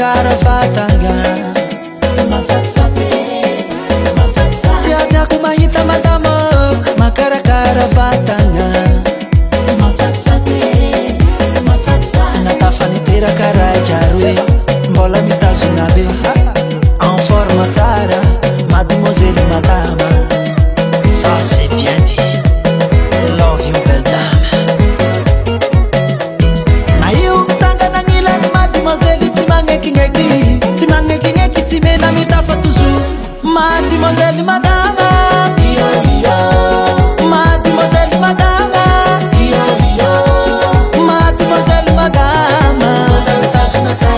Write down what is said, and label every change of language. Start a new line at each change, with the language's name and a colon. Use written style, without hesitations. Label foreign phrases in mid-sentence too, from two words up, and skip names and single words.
Malagasy: makarakara vatagna tiatiako mahita madama makarakara vatagna natafaniteraka raiky ary hoe mbola mitazona be
French: en forme
Malagasy: tsara mademoiselle madama.
French: Ça c'est bien dit.
English: Love you
French: belle dame.
Malagasy: Maio mitsangana gnilany mademoiselle tsy magnekigneki tsy magnekigneki tsy mena mitafa toujours mademoiselle madama iyo iyo mademoiselle madama iyo iyo mademoiselle madama mademoiselle